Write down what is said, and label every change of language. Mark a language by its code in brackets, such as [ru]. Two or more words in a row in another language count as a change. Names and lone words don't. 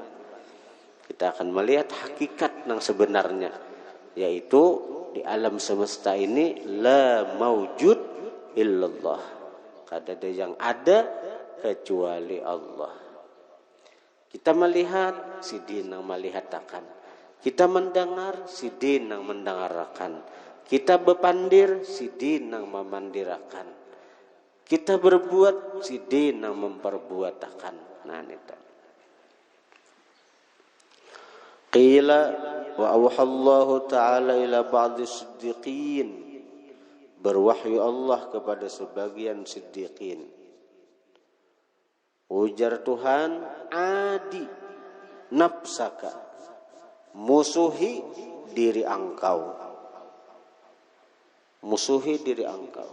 [id] Kita akan melihat hakikat yang sebenarnya, yaitu di alam semesta ini [ar] لا موجود إلا الله. [id] Tidak ada yang ada kecuali Allah. [bjn] Kita melihat, si dinang melihatakan. Kita mendengar, si dinang mendengarkan. Kita berpandir, si dinang memandirakan. Kita berbuat, si dinang memperbuatakan. Nah, itu. [ar] قيل وأوحى الله تعالى إلى بعض الصديقين. [id] Berwahyu Allah kepada sebagian siddiqin. [bjn] Ujar Tuhan, [ar] عاد نفسك, [bjn] musuhi diri engkau. Musuhi diri engkau.